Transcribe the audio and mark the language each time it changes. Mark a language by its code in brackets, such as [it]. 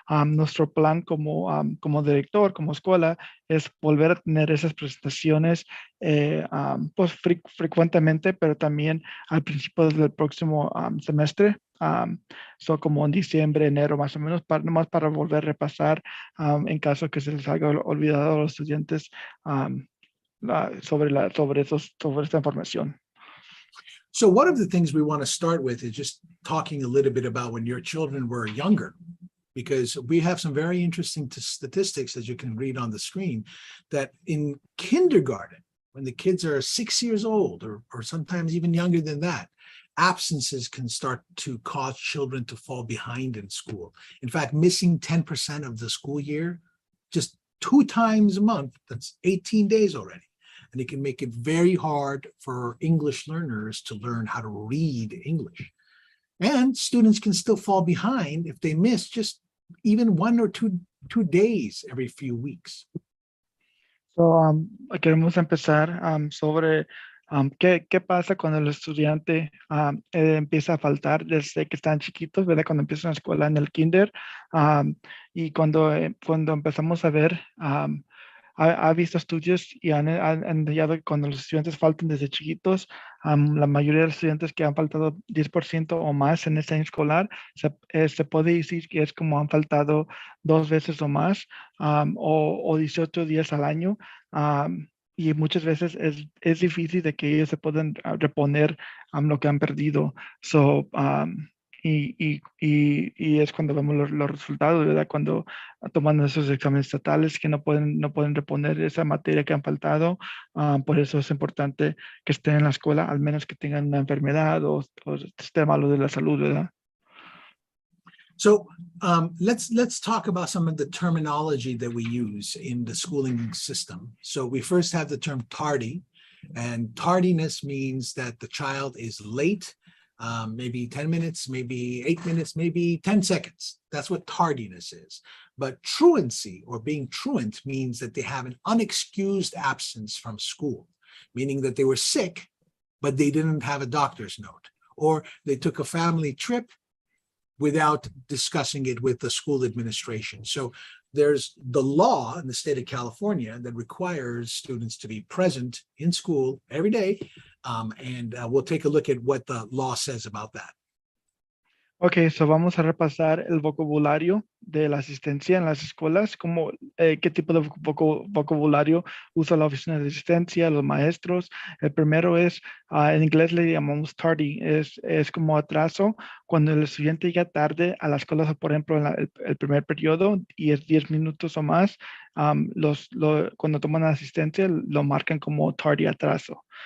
[es] Nuestro plan como director, como escuela, es volver a tener esas presentaciones pues frecuentemente, pero también al principio del próximo semestre. Como en diciembre, enero, más o menos, nomás para volver a repasar en caso que se les haya olvidado a los estudiantes sobre esta información. [en] So one of the things we want to start with is just talking a little bit about when your children were younger, because we have some very interesting statistics, as you can read on the screen, that in kindergarten, when the kids are 6 years old or sometimes even younger than that, absences can start to cause children to fall behind in school. In fact, missing 10% of the school year, just 2 times a month, that's 18 days already. And it can make it very hard for English learners to learn how to read English. And students can still fall behind if they miss just even 1 or 2 days every few weeks. [es] So, queremos empezar sobre qué pasa cuando el estudiante empieza a faltar desde que están chiquitos, ¿verdad? Cuando empiezan la escuela en el kinder, y cuando empezamos a ver ha visto estudios y han hallado que cuando los estudiantes faltan desde chiquitos, la mayoría de los estudiantes que han faltado 10% o más en este año escolar, se puede decir que es como han faltado 2 veces o más, o 18 días al año. Y muchas veces es difícil de que ellos se puedan reponer lo que han perdido. So, y es cuando vemos los resultados, ¿verdad? Cuando toman esos exámenes estatales que no pueden reponer esa materia que han faltado. Por eso es importante que estén en la escuela, al menos que tengan una enfermedad o esté malo de la salud, ¿verdad? [en] So let's talk about some of the terminology that we use in the schooling system. So we first have the term tardy, and tardiness means that the child is late, maybe 10 minutes, maybe 8 minutes, maybe 10 seconds. That's what tardiness is. But truancy or being truant means that they have an unexcused absence from school, meaning that they were sick, but they didn't have a doctor's note, or they took a family trip without discussing it with the school administration. So there's the law in the state of California that requires students to be present in school every day. And we'll take a look at what the law says about that. [es] Ok, so vamos a repasar el vocabulario de la asistencia en las escuelas, como qué tipo de vocabulario usa la oficina de asistencia, los maestros. El primero es, en inglés le llamamos tardy, es como atraso, cuando el estudiante llega tarde a la escuela, por ejemplo, en el primer periodo y es 10 minutos o más, cuando toman asistencia lo marcan como tardy, atraso.